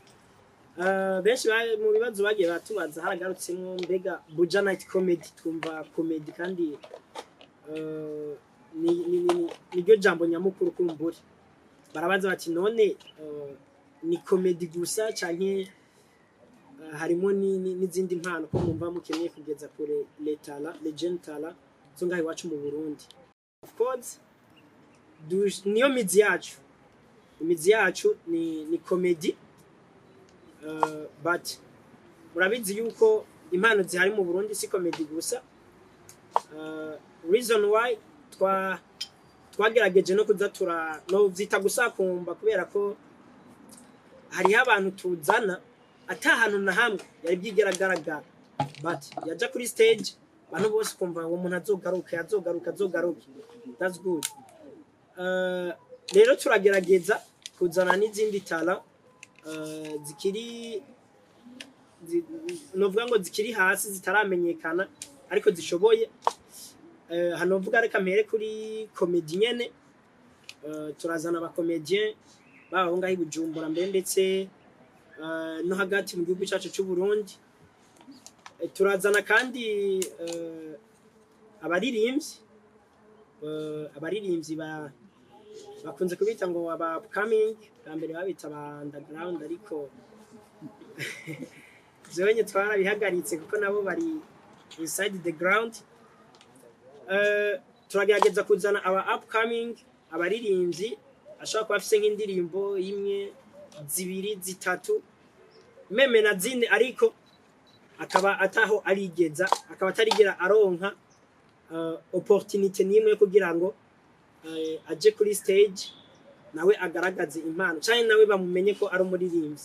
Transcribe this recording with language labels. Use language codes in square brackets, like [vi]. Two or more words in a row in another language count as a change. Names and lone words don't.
[rn] Benshi mu bibazo bagiye batubaza haragarutsemo mbega Buja Night Comedy twumva comedy kandi niryo jambo nyamukuru kumbure barabaza bati none ni comedy gusa canke harimo n'izindi mpano ko mumva mukeneye kugeza kure letala legend tala zo ngaho iwacu mu Burundi. [en] Of course [rn] niyo mizi yacu ni comedy but murabizi yuko impano zihari mu Burundi si comedy gusa. [en] Reason why [rn] twagerageje no kuzatura no vyita gusakumba kubera ko hari abantu tuzana atahantu na hamwe yari byigeragaraga but yaja kuri stage abantu bose kumva uwo muntu azogaruka [en] that's good. [rn] Rero turagerageza kuzana n'izindi tala zikiri novuga ngo zikiri hasi zitaramenyekana ariko zishoboye. Hano vuga reka mpere kuri comedy nyene turazana aba comedian baba ngaho ibujumbura mbere ndetse no hagati mu gihugu cyacu cy'u Burundi. Turazana kandi abaririmbyi bakunze kubita ngo aba upcoming kambere babita aba underground ariko zewenye twarabihagaritse kuko nabo bari [en] inside the ground. [rn] Turagerageza kuzana aba upcoming abaririmbyi ashaka kuba afise nk'indirimbo imwe zibiri zitatu meme na zine ariko akaba ataho arigeza akaba atarigera aronka opportunity nimwe kugira ngo aje kuri stage nawe agaragaze impano cyane nawe bamumenye ko ari umuririmbyi.